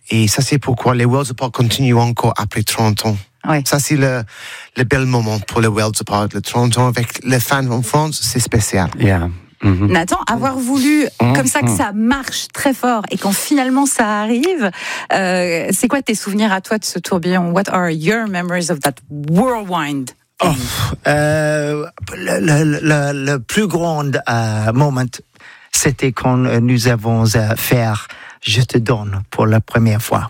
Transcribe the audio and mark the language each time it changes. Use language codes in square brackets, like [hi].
[fr] Et ça, c'est pourquoi les World's Apart continuent encore après 30 ans. Oui. Ça, c'est le bel moment pour les World's Apart. Le 30 ans avec les fans en France, c'est spécial. Oui. [en] Yeah. Mm-hmm. [fr] Nathan, avoir voulu comme ça que ça marche très fort et quand finalement ça arrive, c'est quoi tes souvenirs à toi de ce tourbillon? [en] What are your memories of that whirlwind? [fr] Le plus grand moment, c'était quand nous avons fait Je te donne pour la première fois.